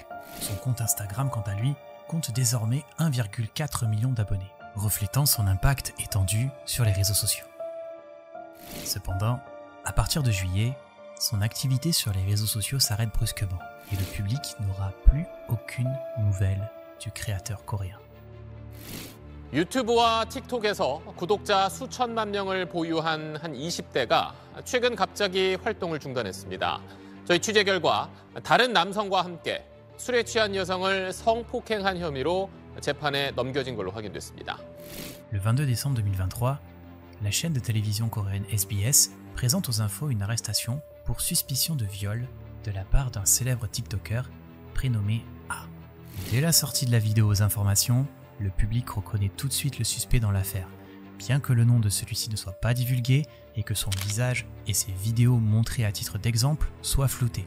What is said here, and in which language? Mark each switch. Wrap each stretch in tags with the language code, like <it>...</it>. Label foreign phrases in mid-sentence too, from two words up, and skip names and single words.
<fr>Son compte Instagram, quant à lui, compte désormais 1,4 million d'abonnés, reflétant son impact étendu sur les réseaux sociaux. Cependant, à partir de juillet, son activité sur les réseaux sociaux s'arrête brusquement et le public n'aura plus aucune nouvelle du créateur coréen.</fr> <ko>유튜브와 틱톡에서 구독자 수천만 명을 보유한 한 20대가 최근 갑자기 활동을 중단했습니다. 저희 취재 결과 다른 남성과 함께 술에 취한 여성을 성폭행한 혐의로 재판에 넘겨진 걸로 확인됐습니다.</ko> <fr>Le 22 décembre 2023, la chaîne de télévision coréenne SBS présente aux infos une arrestation pour suspicion de viol de la part d'un célèbre TikToker prénommé A. Dès la sortie de la vidéo aux informations, le public reconnaît tout de suite le suspect dans l'affaire, bien que le nom de celui-ci ne soit pas divulgué et que son visage et ses vidéos montrées à titre d'exemple soient floutés.</fr>